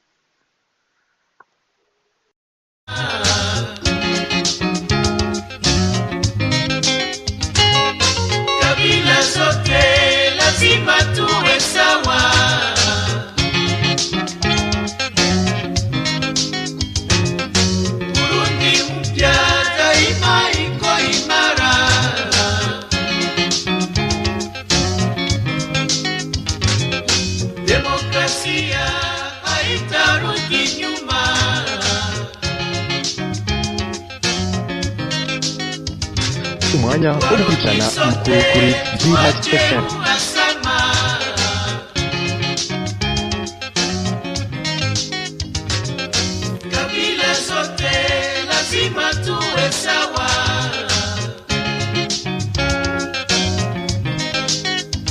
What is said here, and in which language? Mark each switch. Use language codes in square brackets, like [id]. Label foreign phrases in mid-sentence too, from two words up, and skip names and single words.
[sw] Kabila zote lazima tuwe sawa, Burundi mpya daima iko imara. Demokrasia haitarudi nyuma. [rn] Umwanya wo gukurikirana amakuru kuri Bihad FM. [sw] Kabila zote lazima tuwe sawa.